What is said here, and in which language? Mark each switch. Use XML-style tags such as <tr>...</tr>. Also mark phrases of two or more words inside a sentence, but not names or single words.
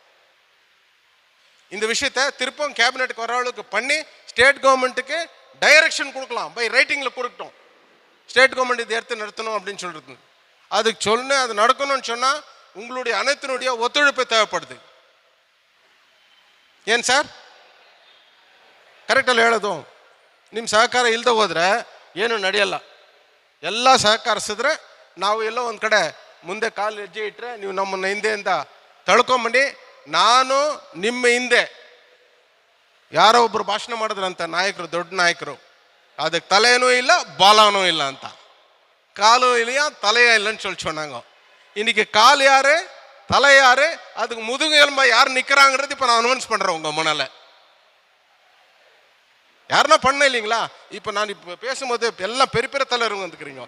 <ta>இந்த விஷயத்தை திருப்பம் கேபினெட்டுக்கு வர அளவுக்கு பண்ணி</ta> <en>state governmentக்கு</en> <ta>டைரக்ஷன் கொடுக்கலாம்.</ta> <en>by writingல்</en> <ta>கொடுக்கட்டும்.</ta> <en>state government</en> <ta>இதை எடுத்து நடத்தணும் அப்படின்னு சொல்கிறது. அதுக்கு அது நடக்கணும்னு சொன்னால் உங்களுடைய அனைத்தினுடைய ஒத்துழைப்பு தேவைப்படுது.</ta> <kn>ಏನು ಸರ್ ಕರೆಕ್ಟಲ್ಲಿ ಹೇಳೋದು? ನಿಮ್ಮ ಸಹಕಾರ ಇಲ್ಲದೆ ಹೋದರೆ ಏನು ನಡೆಯಲ್ಲ. ಎಲ್ಲ ಸಹಕರಿಸಿದ್ರೆ ನಾವು ಎಲ್ಲೋ ಒಂದು ಕಡೆ ಮುಂದೆ ಕಾಲು ಹೆಜ್ಜೆ ಇಟ್ಟರೆ ನೀವು ನಮ್ಮನ್ನು ಹಿಂದೆಯಿಂದ ತಳ್ಕೊಂಬಂದು ನಾನು ನಿಮ್ಮ ಹಿಂದೆ ಯಾರೋ ಒಬ್ಬರು ಭಾಷಣ ಮಾಡಿದ್ರಂತ ನಾಯಕರು, ದೊಡ್ಡ ನಾಯಕರು, ಅದಕ್ಕೆ ತಲೆನೂ ಇಲ್ಲ ಬಾಲನೂ ಇಲ್ಲ ಅಂತ.</kn> <ta>காலு இல்லையா தலையா இல்லைன்னு சொல்லி சொன்னாங்க. இன்னைக்கு கால் யாரு தலை யாரு அதுக்கு முதுகு எலும்பா யார் நிற்கிறாங்கிறது இப்போ நான் அனௌன்ஸ் பண்ணுறேன் உங்கள் முன்னால். யாருன்னா பண்ண இல்லைங்களா? இப்போ நான் இப்போ பேசும்போது எல்லாம் பெரிய பெரிய தலைவருங்க வந்துக்கிறீங்க.</ta>